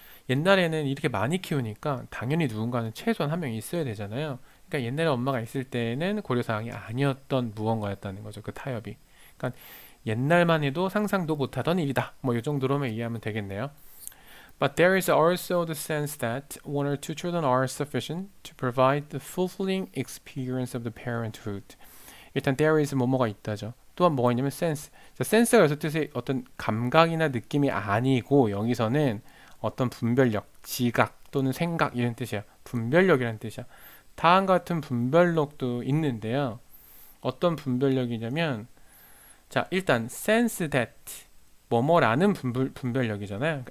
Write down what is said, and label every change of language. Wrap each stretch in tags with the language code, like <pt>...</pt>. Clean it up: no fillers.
<ko>옛날에는 이렇게 많이 키우니까 당연히 누군가는 최소한 한 명 있어야 되잖아요. 그러니까 옛날에 엄마가 있을 때는 고려사항이 아니었던 무언가였다는 거죠. 그 타협이. 그러니까 옛날만 해도 상상도 못하던 일이다. 뭐 이 정도로만 이해하면 되겠네요.</ko> <en>But there is also the sense that one or two children are sufficient to provide the fulfilling experience of the parenthood.</en> <ko>일단</ko> <en>there is</en> <ko>뭐뭐가 있다죠. 또한 뭐가 있냐면 sense. 자, sense가 여기서 뜻이 어떤 감각이나 느낌이 아니고 여기서는 어떤 분별력, 지각 또는 생각 이런 뜻이야. 분별력이라는 뜻이야. 다음과 같은 분별력도 있는데요. 어떤 분별력이냐면 자, 일단</ko> <en>sense that</en> <ko>뭐뭐라는 분별력이잖아요.</ko>